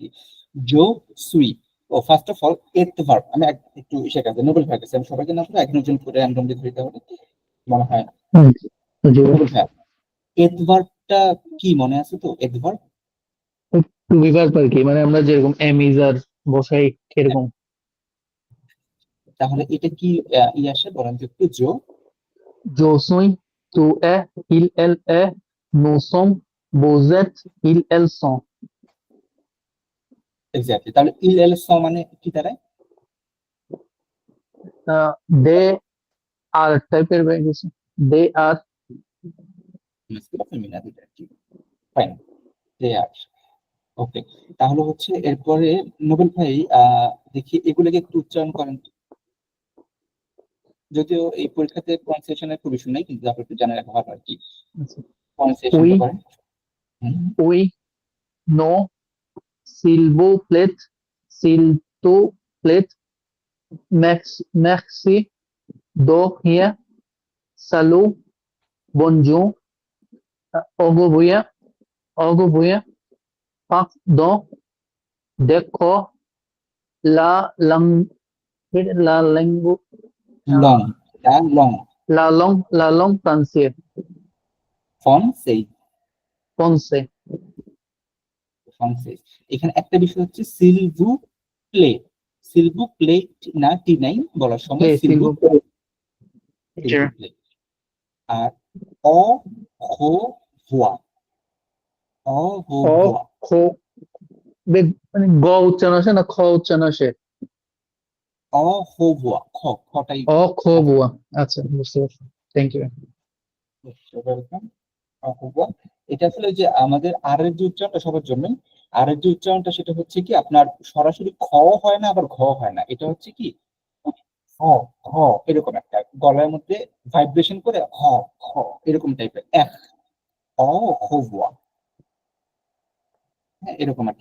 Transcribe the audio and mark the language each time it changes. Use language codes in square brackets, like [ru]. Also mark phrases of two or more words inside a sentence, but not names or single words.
[bn] জো সুই, ও [en] first of all [bn] এডভার্ব আমি একটু শেখাতে নোবেল ভাই কাছে, আমি সবাইকে না করে একজন করে র্যান্ডমলি ধরতে হবে মনে হয়। নোবেল ভাই, এডভার্বটা কি মনে আছে তো? এডভার্ব বিভাগ আর কি, মানে আমরা যেরকম এমিজার বসাই এরকম। তাহলে এটা কি ই আসে বলেন তো একটু? জো [fr] Je suis, tu es, il, elle est, nous sommes, vous êtes, ils, elles sont. [bn] এক্স্যাক্টলি, তাহলে [fr] ils elles sont [bn] মানে কি দাঁড়ায়? [en] They are [bn] টাইপের হয়ে গেছে। [en] They are [bn] ফাইন, [en] they are. [bn] ওকে, তাহলে হচ্ছে এরপরে নোবেল ভাই দেখি এগুলোকে একটু উচ্চারণ করেন তো। যদিও এই পরীক্ষাতে প্রনাউন্সিয়েশনের খুব ইস্যু নাই, কিন্তু আপনি একটু জানা রাখা ভালো আর কি। প্রনাউন্সিয়েশন Oui. করেন। [fr] oui, non, s'il vous plaît, s'il te plaît, merci, de rien, salut, bonjour, au revoir, pardon, d'accord, la langue, la langue, [bn] লং, লং [fr] la langue française, [bn] ফন সেই français, ফ্রান্সেস। এখানে একটা বিষয় হচ্ছে [fr] s'il vous plaît, s'il vous plaît [bn] না টি নাই বলার সময় [fr] play, s'il [bn] সিলভু [fr] vous plaît. [bn] প্লে। আর [fr] au revoir, [bn] অ হো খ ভোয়া, খ মানে গ উচ্চারণ আসে না, খ উচ্চারণ আসে। [fr] au revoir, [bn] খটাই। [fr] au revoir, [bn] আচ্ছা বুঝতে পারছি, [en] thank you. [bn] ওয়েলকাম। এটা আসলে ওই যে আমাদের আর এর যে উচ্চারণটা সবার জন্য, আর যে উচ্চারণটা সেটা হচ্ছে কি আপনার সরাসরি খ হয় না আবার ঘ হয় না, এটা হচ্ছে কি হ হ এরকম একটা গলার মধ্যে ভাইব্রেশন করে হ হ এরকম টাইপের এক অ হওয়া, হ্যাঁ এরকম আর কি।